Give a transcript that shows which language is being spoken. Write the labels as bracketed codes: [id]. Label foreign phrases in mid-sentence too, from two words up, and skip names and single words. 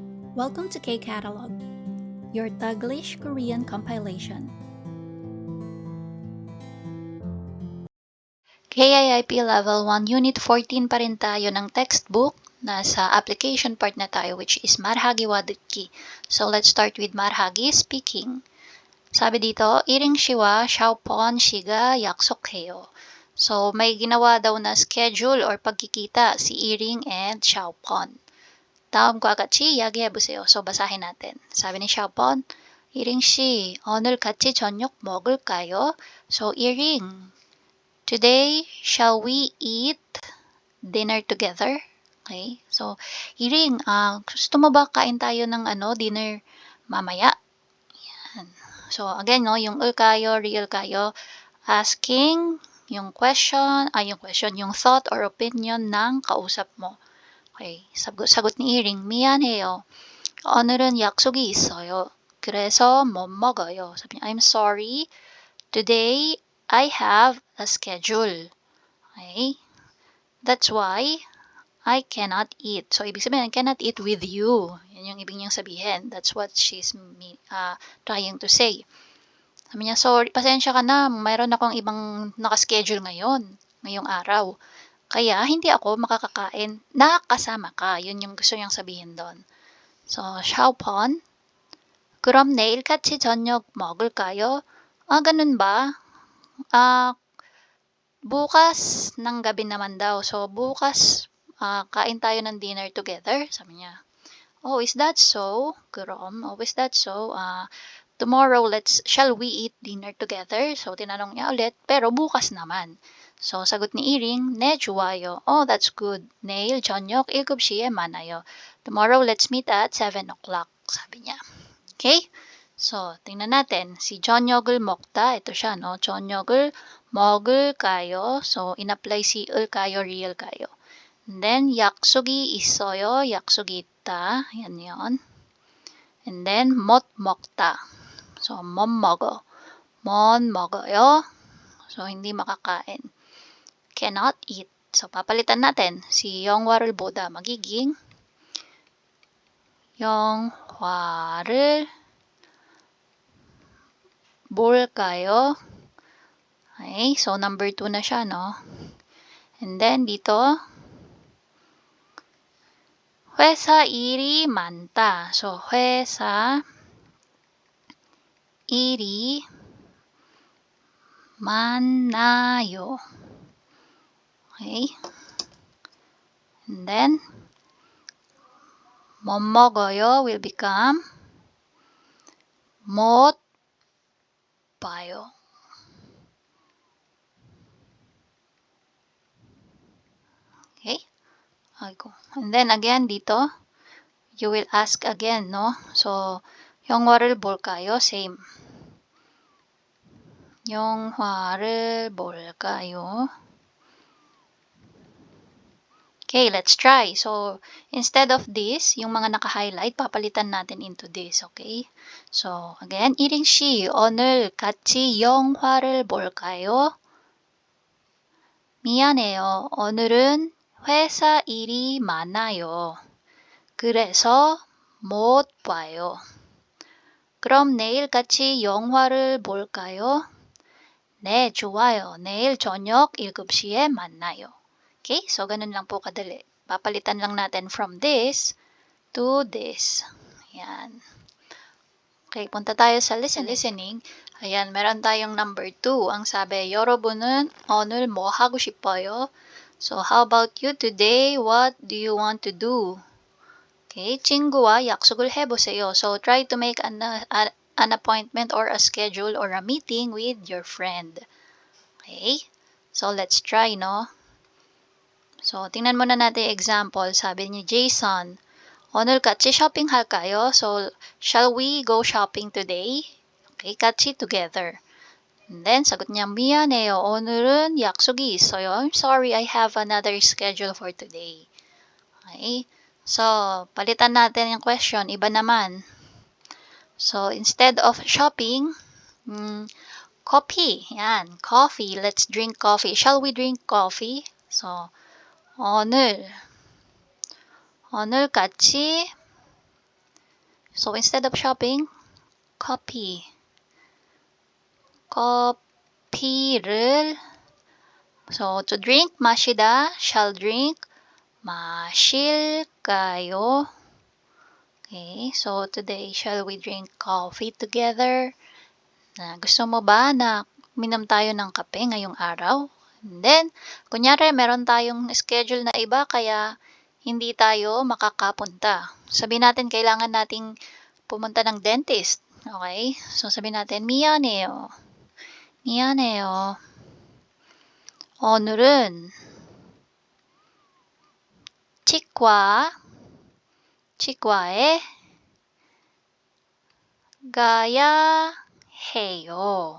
[en] Welcome to K-Catalog, your Taglish Korean compilation. [tl] KIIP Level 1, Unit 14 pa rin tayo ng textbook. Nasa application part na tayo, [en] which is [ko] 말하기와 듣기. [en] So, let's start with marhagi speaking. [tl] Sabi dito, [ko] iring shiwa 샤오폰 시가 약속해요. [tl] So, may ginawa daw na schedule or pagkikita si Iring and 샤오폰. [ko] 다음과 같이 이야기해보세요. So, [tl] basahin natin. sabi ni [ko] 샤오폰, 이ring 씨, 오늘 같이 저녁 먹을까요? [en] So, 이ring, today, shall we eat dinner together? Okay? So, [tl] Iring, gusto mo ba kain tayo ng dinner mamaya? Yan. So, again, no, yung kayo, real kayo, asking yung yung [en] thought or opinion [tl] ng kausap mo. Okay, sagot ni Iring, [ko] 미안해요. 오늘은 약속이 있어요. 그래서 못 먹어요. [tl] sabi niya, [en] I'm sorry. Today, I have a schedule. Okay? That's why I cannot eat. So, [tl] ibig sabihin, [en] I cannot eat with you. [tl] Yan yung ibig niyang sabihin. [en] That's what she's trying to say. [tl] Sabi niya, sorry, pasensya ka na. Mayroon akong ibang nakaschedule ngayong araw. Kaya, hindi ako makakakain na kasama ka. Yun yung gusto niyang sabihin doon. [en] So, [ko] 샤오폰, 그럼 내일 같이 저녁 먹을까요? [tl] Ganun ba? Bukas ng gabi naman daw. So, bukas, kain tayo ng [en] dinner together. [tl] Sabi niya, [en] oh, is that so? 그럼, oh, is that so? Tomorrow, shall we eat dinner together? So, [tl] tinanong niya ulit, pero bukas naman. So, sagot ni Iring, [ko] 네, 좋아요. [en] Oh, that's good. [ko] 내일 저녁 7시에 만나요. [en] Tomorrow, let's meet at 7 o'clock. [tl] Sabi niya. Okay? So, tingnan natin. [ko] Si 저녁을 먹다, [tl] ito siya, no? [ko] 저녁을 먹을까요? [tl] So, in-apply si 을까요, real까요? [en] And then, [ko] 약속이 있어요. 약속이 있다. [tl] Yan yon. [en] And then, [ko] 못 먹다. So, 못 먹어. 못 먹어요. [tl] So, hindi makakain. [en] Cannot eat. So, [tl] papalitan natin. Si [ko] 영화를 보다 [tl] magiging [ko] 영화를 볼까요? [tl] Okay, so number 2 na siya, no? [en] And then, dito, [ko] 회사 일이 많다. So, 회사 일이 많아요. [en] Okay? And then, [ko] 못 먹어요 [en] will become [ko] 못 봐요. [en] Okay? And then again dito, you will ask again, no? So, [ko] 영화를 볼까요? Same. 영화를 볼까요? [en] Okay, let's try. So, instead of this, [tl] yung mga naka-highlight, papalitan natin [en] into this, okay? So, again, [ko] 이ring 씨, 오늘 같이 영화를 볼까요? 미안해요. 오늘은 회사 일이 많아요. 그래서 못 봐요. 그럼 내일 같이 영화를 볼까요? 네, 좋아요. 내일 저녁 7시에 만나요. [tl] Okay, so ganun lang po kadali. Papalitan lang natin [en] from this to this. [tl] Ayan. Okay, punta tayo sa listening. Ayan, meron tayong number 2. Ang sabi, [ko] 여러분은 오늘 뭐 하고 싶어요? [en] So, how about you today? What do you want to do? [ko] Okay, 친구와 약속을 해보세요. [en] So, try to make an appointment or a schedule or a meeting with your friend. Okay, so let's try, no? So, [tl] tingnan muna natin example. Sabi ni Jason, [ko] 오늘 같이 쇼핑할까요? [en] So, shall we go shopping today? Okay, 같이 together. And then, [tl] sagot niya, [ko] 미안해요. 오늘은 약속이 있어요. [en] I'm sorry, I have another schedule for today. Okay, so, [tl] palitan natin yung question. Iba naman. [en] So, instead of shopping, coffee. Yan, coffee. Let's drink coffee. Shall we drink coffee? So, [ko] 오늘 같이 [en] So instead of shopping, copy. 커피를 So to drink, 마시다, shall drink. [ko] 마실까요? [en] Okay, so today, shall we drink coffee together? [tl] Gusto mo ba na minom tayo ng kape ngayong araw? And then, kunyari, meron tayong schedule na iba kaya hindi tayo makakapunta. Sabihin natin, kailangan nating pumunta ng dentist. Okay? So, sabihin natin, [ko] 미안해요. 미안해요. 오늘은 치과에 가야 해요.